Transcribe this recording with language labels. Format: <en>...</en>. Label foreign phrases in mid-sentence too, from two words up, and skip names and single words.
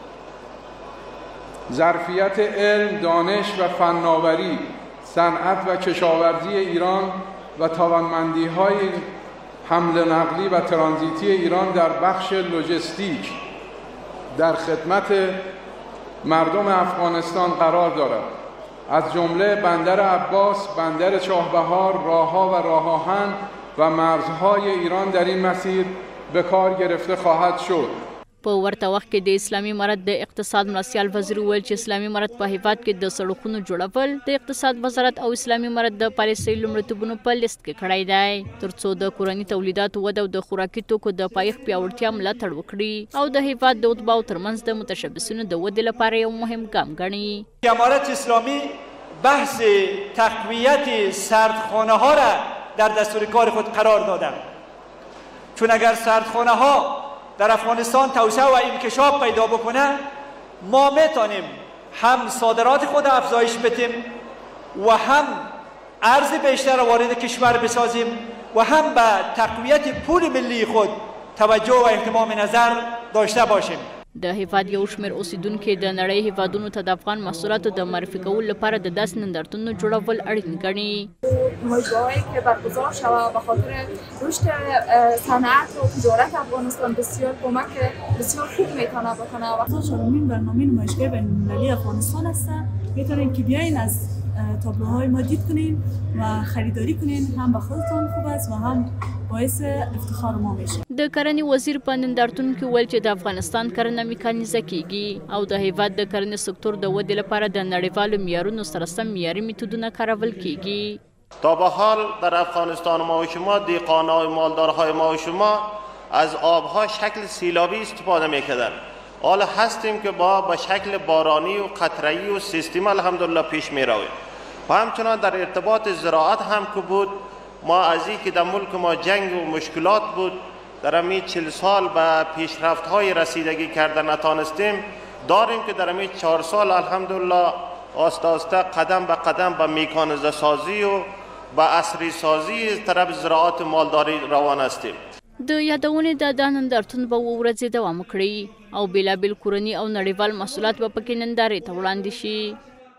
<fa>ظرفیت علم، دانش و فناوری، صنعت و کشاورزی ایران و توانمندی‌های حمل نقلی و ترانزیتی ایران در بخش لوجستیک در خدمت مردم افغانستان قرار دارد. از جمله بندر عباس، بندر چاهبهار، راه‌ها و راه آهن و مرزهای ایران در این مسیر به کار گرفته خواهد شد.</fa> <ps>په ورته وخت کې د اسلامي امارت د اقتصاد مرستیال وزیر وویل چې اسلامي امارت په هیواد کې د سړکونو جوړول د اقتصاد وزارت او اسلامي امارت د پالیسۍ لومړیتوبونو په لیست کې کړی دی ترڅو د کورني تولیداتو وده او د خوراکي توکو د پایښت پیاوړتیا ملاتړ وکړي او د هیواد د اتباعو ترمنځ د متشبثینو د ودې لپاره یو مهم ګام ګڼي.</ps> <fa>امارت اسلامی بحث تقویت سردخانه ها را در دستور کار خود قرار دادند، چون اگر سردخانه ها در افغانستان توسعه و انکشاف پیدا بکنه ما میتونیم هم صادرات خود افزایش بدیم و هم ارز بیشتر وارد کشور بسازیم و هم به تقویت پول ملی خود توجه و اهتمام نظر داشته باشیم.</fa> <ps>د هیواد یو شمېر اوسیدونکي د نړۍ هیوادونو ته د افغان محصولاتو د معرفي کولو لپاره د داسې نندارتونونو جوړول اړین ګڼي.</ps> <fa>مجموعه‌ای که برگزار شود به خاطر رشد صنعت و تجارت افغانستان بسیار کمک بسیار خوب میتونه بکنه. و چهارمین برنامه نمایشگاه بین‌المللی افغانستان است. میتونین که بیاین از تابلوهای ما دید کنین و خریداری کنین، هم به خودتون خوب است و هم باعث افتخار ما میشه.</fa> <ps>د کرنې وزیر په نندارتون کې ویل چې د افغانستان کرنه میکانیزه کیږي او د هیواد د کرنې سکتور د ودې لپاره د نړیوالو معیارونو سره سم معیاري میتودونه کارول کیږي.</ps> <fa>تا به حال در افغانستان ما و شما دیقان‌های مالدارهای ما و شما از آبها شکل سیلابی استفاده میکردن. حالا هستیم که با شکل بارانی و قطره‌ای و سیستم الحمدلله پیش میرویم. و همچنان در ارتباط زراعت هم که بود، ما از اینکه در ملک ما جنگ و مشکلات بود در همین 40 سال به پیشرفت‌های رسیدگی کرده نتانستیم، داریم که در همین 4 سال الحمدلله آسته آسته قدم به قدم به میکانیزه سازی و به عصری سازی طرف زراعت مالداری روان هستیم.</fa> <ps>د یادونې د نندارتون به 2 ورځې دوام وکړي او بیلابیل کورني او نړیوال محصولات به پکې نندارې ته وړاندې شي.</ps>